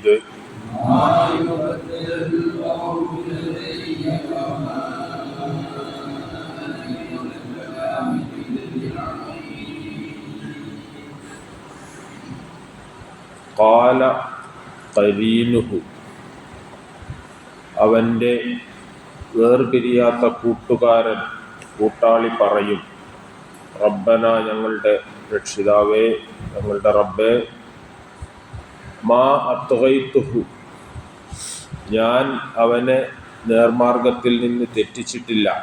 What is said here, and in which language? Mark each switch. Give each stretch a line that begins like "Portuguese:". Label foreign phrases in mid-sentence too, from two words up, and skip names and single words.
Arabic: ما يبدل القول لدي وما أنا بظلام للعبيد. قال قرينه
Malayalam: അവൻ്റെ വേർപിരിയാത്ത കൂട്ടുകാരൻ കൂട്ടാളി പറയും, റബ്ബന ഞങ്ങളുടെ രക്ഷിതാവേ, ഞങ്ങളുടെ റബ്ബേ,
Arabic: ما أطغيته
Malayalam: ഞാൻ അവനെ നേർമാർഗത്തിൽ നിന്ന് തെറ്റിച്ചിട്ടില്ല,